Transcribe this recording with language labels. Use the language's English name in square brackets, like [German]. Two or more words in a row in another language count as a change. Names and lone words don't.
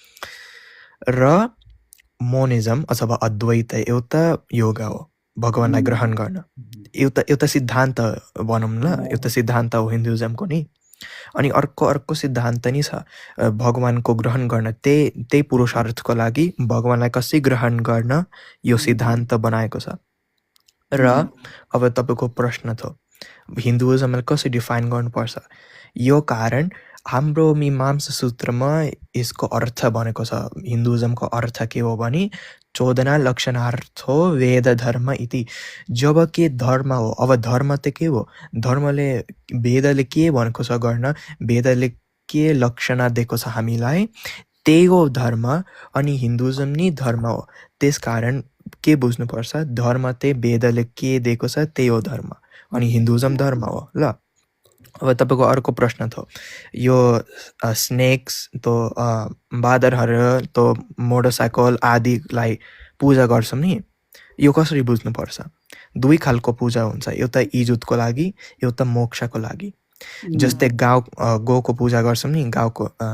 [Nepali] र मोनिजम अथवा अद्वैत एउटा योगा हो भगवानलाई ग्रहण गर्न एउटा सिद्धान्त भनौँ न एउटा सिद्धान्त हो हिन्दुइजमको नि अनि अर्को सिद्धान्त नि छ भगवानको ग्रहण गर्न त्यही पुरुषार्थको लागि भगवानलाई कसरी ग्रहण गर्न यो सिद्धान्त बनाएको छ र अब तपाईको प्रश्न थियो हिन्दुइजमलाई कसरी डिफाइन गर्नुपर्छ यो कारण हाम्रो मीमांसा सूत्रमा यसको अर्थ भनेको छ हिन्दुइजमको अर्थ के हो भने [Sanskrit] चोदना लक्षणार्थो वेद धर्म [Nepali] इति जब के धर्म हो अब धर्म त के हो धर्मले वेदले के भनेको छ गर्न वेदले के लक्षण दिएको छ हामीलाई त्यही हो धर्म अनि हिन्दुइजम नि धर्म हो त्यसकारण के बुझ्नुपर्छ धर्म त्यही वेदले के दिएको छ त्यही हो धर्म अनि हिन्दुइजम धर्म हो ल अब तपाईको अर्को प्रश्न थियो यो स्नेक्स तो बाँदरहरू तो मोटरसाइकल आदिलाई पूजा गर्छौं नि यो कसरी बुझ्नुपर्छ दुई खालको पूजा हुन्छ एउटा इज्जतको लागि एउटा मोक्षको लागि जस्तै गाउँको पूजा गर्छौं नि गाउँको